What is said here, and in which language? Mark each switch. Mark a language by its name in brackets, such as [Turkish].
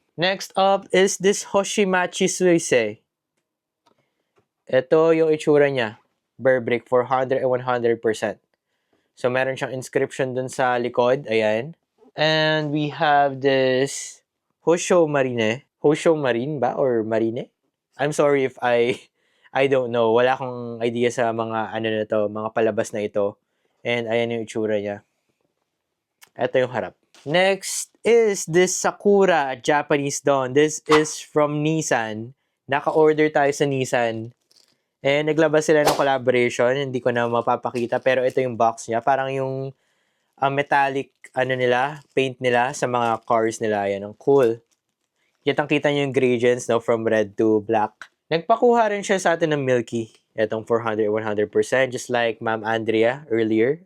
[English] Next up is this Hoshimachi Suisei. [Filipino] Ito yung itsura niya. Bear Brick, 400 and 100%. So, meron siyang inscription dun sa likod. Ayan. [English] And we have this Hosho Marine. Hosho Marine ba? Or Marine? I'm sorry if I don't know. [Filipino] Wala akong idea sa mga na to, mga palabas na ito. And ayan yung itsura niya. Ito yung harap. [English] Next is this Sakura Japanese Dawn. This is from Nissan. [Filipino] naka-order tayo sa Nissan. And naglabas sila ng collaboration. Hindi ko na mapapakita. Pero ito yung box niya. Parang yung metallic paint nila sa mga cars nila. Yan, ang cool. Kitang-kita nyo yung gradients, no, from red to black. Nagpakuha rin siya sa atin ng Milky. Itong 400, 100%, [English] just like Ma'am Andrea earlier.